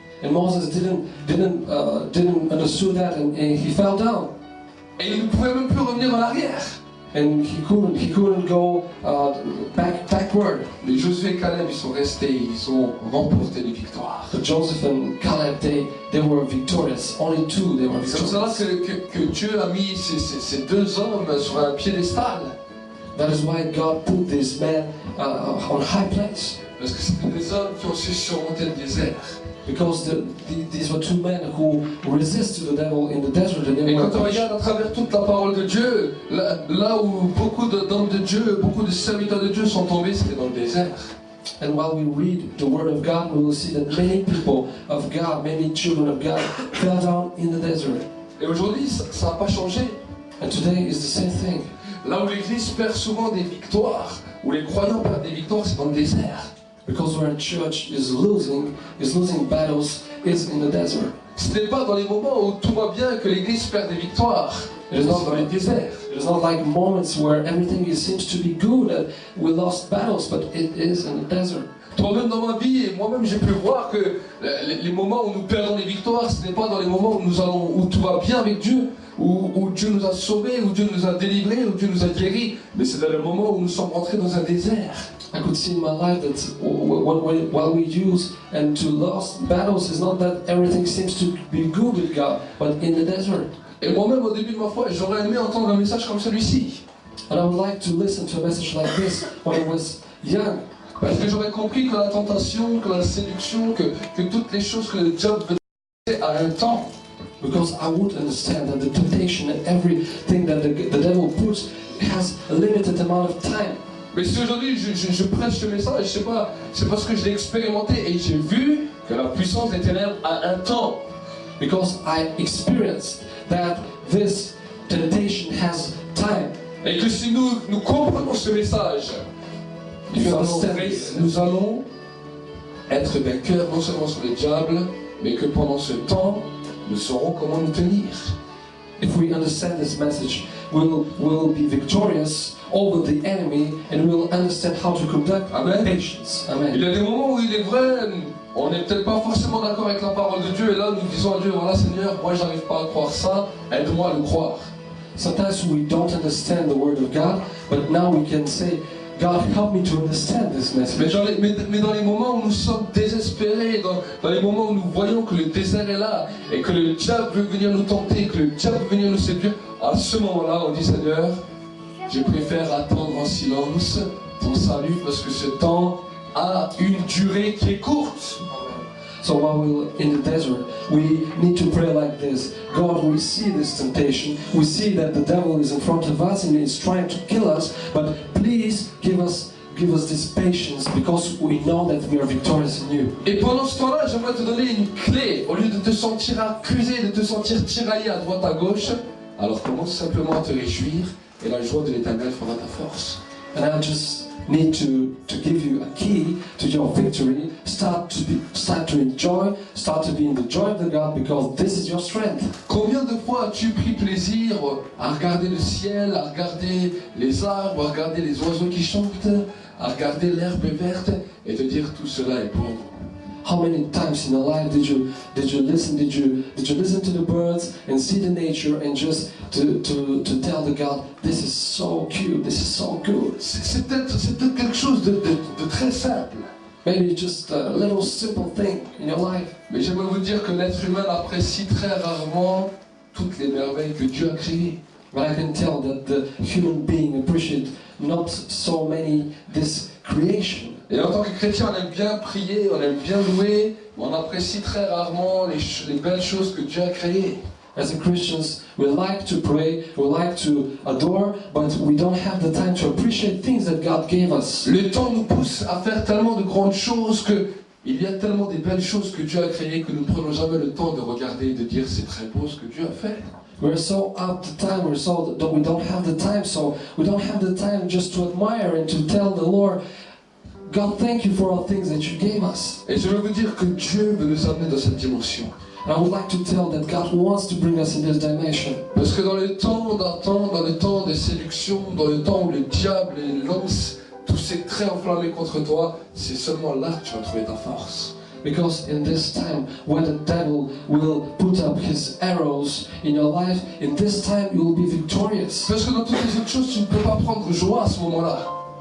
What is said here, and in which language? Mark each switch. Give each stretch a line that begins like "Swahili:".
English: And Moses didn't understood that, and he fell down.
French: Et il ne pouvait même plus revenir en arrière.
English: and he couldn't go backward.
French: Mais Josué et Caleb, ils sont restés, ils ont remporté les victoires.
English: But Joseph and Caleb, they were victorious. Only two, they were
French: C'est pour cela
English: victorious.
French: que Dieu a mis ces deux hommes sur un piédestal.
English: That is why God put these men on high place.
French: Parce que c'était des hommes qui ont su surmonter le désert.
English: Because these were two men who resisted the devil in the desert. And they
French: Et
English: were
French: quand on regarde à travers toute la parole de Dieu, là où beaucoup d'hommes de Dieu, beaucoup de serviteurs de Dieu sont tombés, c'était dans le désert.
English: And while we read the Word of God, we will see that many people of God, many children of God, fell down in the desert.
French: Et aujourd'hui, ça n'a pas changé.
English: And today is the same thing.
French: Là où l'Église perd souvent des victoires, où les croyants perdent des victoires, c'est dans le désert.
English: Because where a church is losing battles, is in the desert.
French: Ce n'est pas dans les moments où tout va bien que l'Église perd des victoires. C'est dans les déserts.
English: It is not like moments where everything seems to be good and we lost battles, but it is in the desert.
French: Toi-même dans ma vie, et moi-même j'ai pu voir que les moments où nous perdons les victoires, ce n'est pas dans les moments où tout va bien avec Dieu, où Dieu nous a sauvés, où Dieu nous a délivrés, où Dieu nous a guéris, mais c'est dans le moment où nous sommes rentrés dans un désert.
English: I could see in my life that while we use and to lost battles, is not that everything seems to be good with God, but in the desert.
French: Et moi-même au début de ma foi, j'aurais aimé entendre un message comme celui-ci.
English: And I would like to listen to a message like this when I was young.
French: Parce que j'aurais compris que la tentation, que la séduction, que toutes les choses que le diable veut faire à un temps.
English: Because I would understand that the temptation and everything that the devil puts has a limited amount of time.
French: Mais si aujourd'hui je prêche ce message, c'est parce que je l'ai expérimenté et j'ai vu que la puissance des ténèbres a un temps.
English: Because I experienced that this temptation has time.
French: Et que si nous comprenons ce message, nous allons être vainqueurs non seulement sur le diable, mais que pendant ce temps, nous saurons comment nous tenir.
English: If we understand this message, we'll be victorious over the enemy and we'll understand how to conduct Amen. patience. Amen.
French: Il y a des moments où il est vrai, on n'est peut-être pas forcément d'accord avec la parole de Dieu, et là nous disons à Dieu, voilà Seigneur, moi j'arrive pas à croire ça, aide-moi à le croire.
English: Sometimes we don't understand the word of God, but now we can say, God, help me to understand this message.
French: Mais dans les moments où nous sommes désespérés, dans les moments où nous voyons que le désert est là, et que le diable veut venir nous tenter, que le diable veut venir nous séduire, à ce moment-là, on dit Seigneur, je préfère attendre en silence ton salut, parce que ce temps a une durée qui est courte.
English: So while we're in the desert, we need to pray like this. God, we see this temptation. We see that the devil is in front of us and is trying to kill us. But please give us this patience, because we know that we are victorious in you.
French: Et pendant ce temps-là, j'aimerais te donner une clé. Au lieu de te sentir accusé, de te sentir tiraillé à droite à gauche, alors commence simplement à te réjouir, et la joie de l'Éternel fera ta force.
English: And I just need to give you a key to your victory. Start to enjoy, start to be in the joy of the God, because this is your strength.
French: Combien de fois as-tu pris plaisir à regarder le ciel, à regarder les arbres, à regarder les oiseaux qui chantent, à regarder l'herbe verte et te dire tout cela est bon?
English: How many times in your life did you listen to the birds and see the nature and just to tell the God, this is so cute, this is so good?
French: C'est peut-être quelque chose de très simple.
English: Maybe just a little simple thing in your life.
French: Mais j'aimerais vous dire que l'être humain apprécie très rarement toutes les merveilles que Dieu a créées.
English: But I can tell that the human being appreciates not so many this creation.
French: Et en tant que chrétien, on aime bien prier, on aime bien louer, mais on apprécie très rarement les belles choses que Dieu a créées.
English: As a Christians, we like to pray, we like to adore, but we don't have the time to appreciate things that God gave us.
French: Le temps nous pousse à faire tellement de grandes choses que il y a tellement de belles choses que Dieu a créées que nous ne prenons jamais le temps de regarder et de dire c'est très beau ce que Dieu a fait.
English: We're so out of time, we don't have the time, so we don't have the time just to admire and to tell the Lord, God, thank you for all things that you gave us.
French: Et je veux vous dire que Dieu veut nous amener dans cette dimension.
English: And I would like to tell that God wants to bring us in this dimension.
French: Parce que dans le temps d'attente, dans le temps de séduction, dans le temps où le diable lance tous ses traits enflammés contre toi, c'est seulement là que tu vas trouver ta force.
English: Because in this time, when the devil will put up his arrows in your life, in this time you will be victorious.
French: Parce que dans toutes les autres choses, tu ne peux pas prendre joie à ce moment-là.